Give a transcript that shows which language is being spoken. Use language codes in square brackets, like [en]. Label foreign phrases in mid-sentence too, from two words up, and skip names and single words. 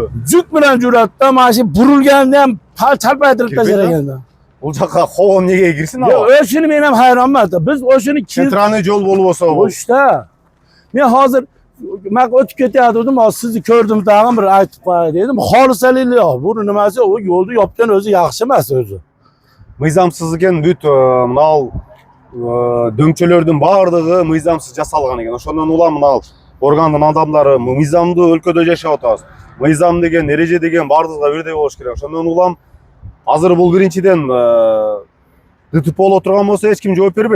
[uz] Juk bilan juradi-da, mana shu burilganda ham chalpaytirib tashlaganda. [kk] Bul жаққа қоғам неге кірсін ала? [uz] O'shini men ham hayronman. Biz o'shini Sentralniy yo'l bo'lib olsa. O'shda. Men hozir o'tib ketayotgandim, sizni ko'rdim, tag'in bir aytib qo'yay dedim. Xolisalik yo'q. Bu nimasi? U yo'lni yopgan o'zi yaxshi emas o'zi. [ky] Мыйзамсыз екен бүт мынау дөңчөлөрдүн баардыгы мыйзамсыз жасалган экен. Ошондон улам мынау органдын адамдары мыйзамдуу өлкөдө жашап атабыз. Мыйзам деген, эреже деген баардыгына бирдей болуш керек. Ошондон улам азыр бул биринчиден ДТП боло турган болсо эч ким жооп бербейт.